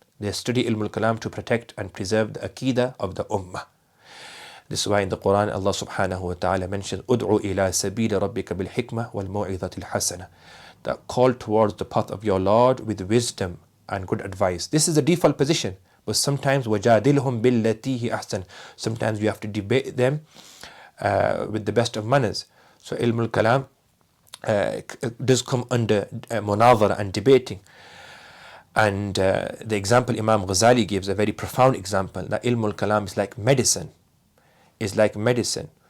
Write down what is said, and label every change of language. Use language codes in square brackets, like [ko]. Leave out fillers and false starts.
[en] They study Ilm Al-Kalām to protect and preserve the Aqidah of the Ummah. This is why in the Quran Allah subhanahu wa ta'ala mentions Ud'u ila sabila rabbika bil hikmah wal maw'izatil hasana. That call towards the path of your Lord with wisdom and good advice. This is the default position. But sometimes [ar] وَجَادِلْهُمْ بِالَّتِي هِيَ أَحْسَنُ. [en] Sometimes you have to debate them with the best of manners. So Ilm Al-Kalām does come under munadhara and debating. And the example Imam Ghazālī gives, a very profound example, that Ilm Al-Kalām is like medicine. Is like medicine.